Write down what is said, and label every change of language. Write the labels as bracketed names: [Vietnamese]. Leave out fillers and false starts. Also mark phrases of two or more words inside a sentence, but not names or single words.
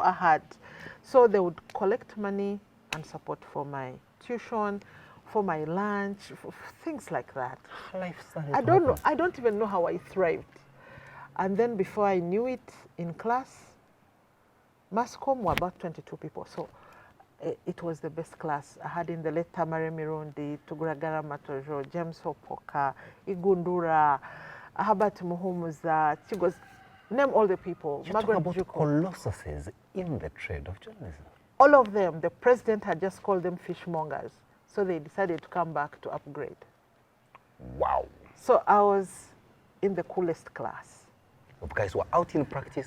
[English] So they would collect money and support for my tuition, for my lunch, for things like that. Life started I don't know. I don't even know how I thrived. And then before I knew it, in class, Mascom were about 22 people. So it was the best class. I had in the late Tamare Mirundi, Tuguragara Matojo, James Opoka, Igundura, Habat Muhumuza, Chigos, name all the people. You talk about colossuses in the trade of journalism. All of them. The president had just called them fishmongers. So they decided to come back to upgrade. Wow. So I was in the coolest class. You guys were out in practice.